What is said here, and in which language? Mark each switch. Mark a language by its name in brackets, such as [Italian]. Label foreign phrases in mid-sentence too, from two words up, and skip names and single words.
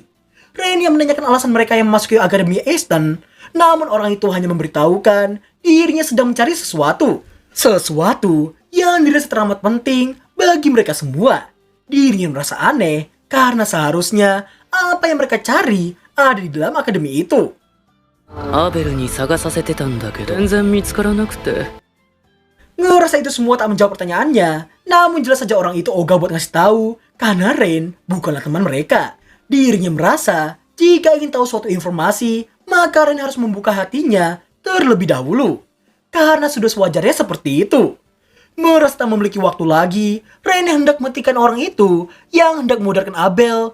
[Indonesian] Rain yang menanyakan alasan mereka yang memasuki Akademi Easton, namun orang itu hanya memberitahukan dirinya sedang mencari sesuatu. Sesuatu yang dirasa teramat penting bagi mereka semua. Dirinya merasa aneh karena seharusnya apa yang mereka cari ada di dalam akademi itu. [Japanese] アベルに探させてたんだけど、全然見つからなくて. [Indonesian] Ngerasa itu semua tak menjawab pertanyaannya, namun jelas saja orang itu ogah buat ngasih tahu karena Rain bukanlah teman mereka. Dirinya merasa Jika ingin tahu suatu informasi, maka Ren harus membuka hatinya terlebih dahulu. Karena sudah sewajarnya seperti itu. Merasa tak memiliki waktu lagi, Ren hendak matikan orang itu yang hendak memudarkan Abel.